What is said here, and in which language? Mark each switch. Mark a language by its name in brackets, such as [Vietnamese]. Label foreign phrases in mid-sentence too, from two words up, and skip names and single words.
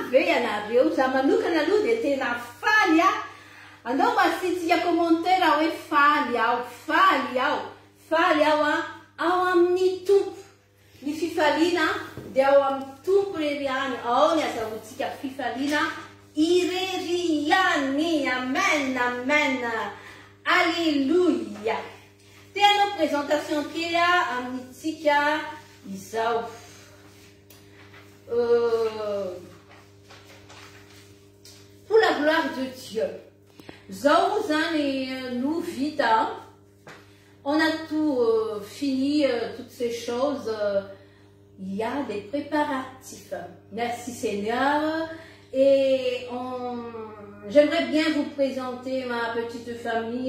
[Malagasy] ianareo, za manokana aloha dia tena faly anao masitia commentaire hoe faly aho ao amin'ny tompo ny fifaliana dia ao amin'ny tompo rery any ao ny azahoantsika fifaliana irery ihany. Amen, amen, alléluia. Tena présentation kely amintsika izao. [French] Pour la gloire de Dieu. [Malagasy] Zao zany nous vita. [French] On a tout fini, toutes ces choses. Il y a des préparatifs. Merci Seigneur. Et j'aimerais bien vous présenter ma petite famille.